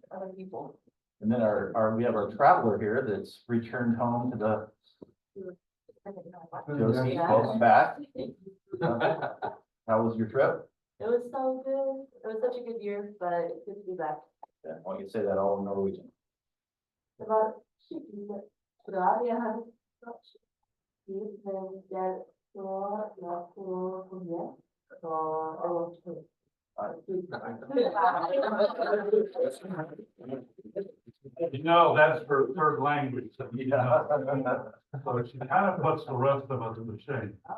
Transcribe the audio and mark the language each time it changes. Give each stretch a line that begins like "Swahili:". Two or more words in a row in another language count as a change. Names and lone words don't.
English: Other people. And then we have our traveler here that's returned home to the Josie. Yeah. Welcome back. How was your trip? It was so good. It was such a good year, but it's good to be back. Yeah, why don't you say that all in Norwegian?
Norwegian: Det var skikkelig bra. Jeg har tid med det
English: You know, that's her third language. So she kind of puts the rest of us in the shade.